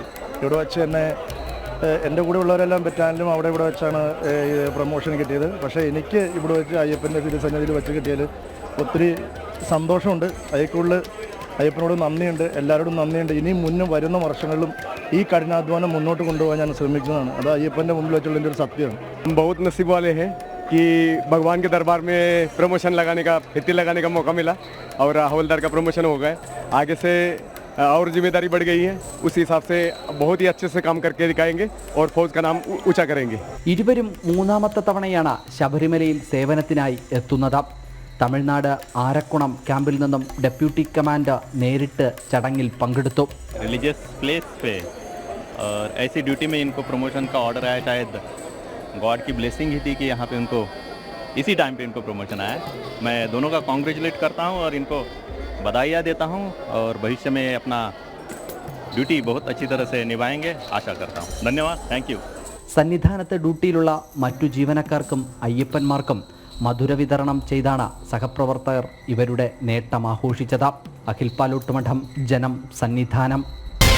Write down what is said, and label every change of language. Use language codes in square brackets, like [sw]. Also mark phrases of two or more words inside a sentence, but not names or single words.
[ml] ഇവിടെ വെച്ച് തന്നെ എൻ്റെ കൂടെ ഉള്ളവരെല്ലാം ബറ്റാലിയനും അവിടെ ഇവിടെ വെച്ചാണ് പ്രൊമോഷൻ കിട്ടിയത്. പക്ഷേ എനിക്ക് ഇവിടെ വെച്ച് അയ്യപ്പൻ്റെ തിരുസന്നിധിയിൽ വെച്ച് കിട്ടിയതിൽ ഒത്തിരി സന്തോഷമുണ്ട്. അതിൽ അയ്യപ്പനോട് നന്ദിയുണ്ട്, എല്ലാവരോടും നന്ദിയുണ്ട്. ഇനിയും മുന്നും വരുന്ന വർഷങ്ങളിലും ഈ കഠിനാധ്വാനം മുന്നോട്ട് കൊണ്ടുപോകാൻ ഞാൻ ശ്രമിക്കുന്നതാണ്. അത് അയ്യപ്പൻ്റെ മുമ്പിൽ വെച്ചുള്ള എൻ്റെ ഒരു സത്യമാണ്. [hi] बहुत नसीब वाले हैं कि भगवान के दरबार में प्रमोशन लगाने का, फित्ती लगाने का मौका मिला और हवलदार का प्रमोशन हो गया. आगे से और जिम्मेदारी बढ़ गई है, उस हिसाब से बहुत ही अच्छे से काम करके दिखाएंगे और फौज का नाम ऊंचा करेंगे. [ml] ഇരുവരും മൂന്നാമത്തെ തവണയാണ് ശബരിമലയിൽ സേവനത്തിനായി എത്തുന്നത്. തമിഴ്നാട് ആരക്കുണം ക്യാമ്പിൽ നിന്നും ഡെപ്യൂട്ടി കമാൻഡർ നേരിട്ട് ചടങ്ങിൽ പങ്കെടുത്തു. [en] religious place [hi] पे और ऐसी ड्यूटी में इनको प्रमोशन का ऑर्डर आया. शायद गॉड की ब्लेसिंग ही थी कि यहाँ पे उनको इसी टाइम पे इनको प्रमोशन आया. मैं दोनों का कॉन्ग्रेचुलेट करता हूँ और इनको बधाइयाँ देता हूँ और भविष्य में अपना ड्यूटी बहुत अच्छी तरह से निभाएंगे आशा करता हूँ. धन्यवाद, [en] thank you. [ml] സന്നിധാനത്ത് ഡ്യൂട്ടിയിലുള്ള മറ്റു ജീവനക്കാർക്കും അയ്യപ്പന്മാർക്കും മധുര വിതരണം ചെയ്താണ് സഹപ്രവർത്തകർ ഇവരുടെ നേട്ടം ആഘോഷിച്ചത്. അഖിൽ പാലോട്ടുമഠം, ജനം, സന്നിധാനം.